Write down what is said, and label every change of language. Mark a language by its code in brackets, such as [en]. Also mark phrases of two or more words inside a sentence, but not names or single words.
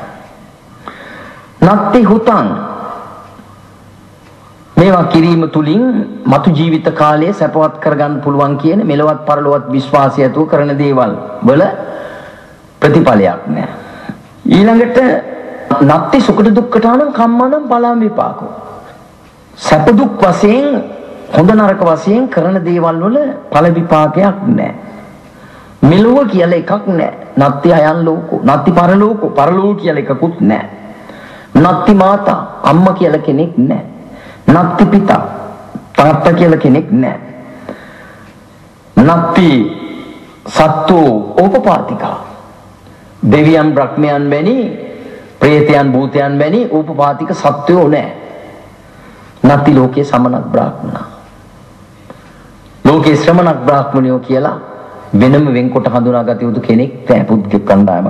[pi] නත්ති හුතං [si] මේවා කිරීම තුලින් මතු ජීවිත කාලයේ සැපවත් කරගන්න පුළුවන් කියන මෙලවත් පරලොවත් විශ්වාසය ඇතුව කරන දේවල් වල ප්‍රතිඵලයක් නැහැ. [pi] ඊළඟට නත්ති සුඛ දුක්ඛටානම් කම්මනම් පලම් විපාකෝ. [si] සැප දුක් වශයෙන් හොඳ නරක වශයෙන් කරන දේවල් වල ඵල විපාකයක් නැහැ. මෙලොව කියලා එකක් නැහැ. [pi] නත්ති අයන් ලෝකෝ, නත්ති පරලෝකෝ, [si] පරලෝක කියලා එකකුත් නැහැ. [pi] නත්ති මාතා, [si] අම්මා කියලා කෙනෙක් නැහැ. [pi] නත්ති පිතා, [si] තාත්තා කියලා කෙනෙක් නැහැ. [pi] නත්ති සත්තෝ ඕපපාතිකා [si] දෙවියන් බ්‍රහ්මයන් වැනි ප්‍රේතයන් භූතයන් වැනි උපපාතික සත්වයෝ නැහැ. [pi] නැති ලෝකේ සමනක් බ්‍රාහ්මණ. [si] ලෝකේ ශ්‍රමණක් බ්‍රාහ්මණයෝ කියලා වෙනම වෙන්කොට හඳුනාගත යුතු කෙනෙක් නැහැ පුද්ගල කණ්ඩායමක්.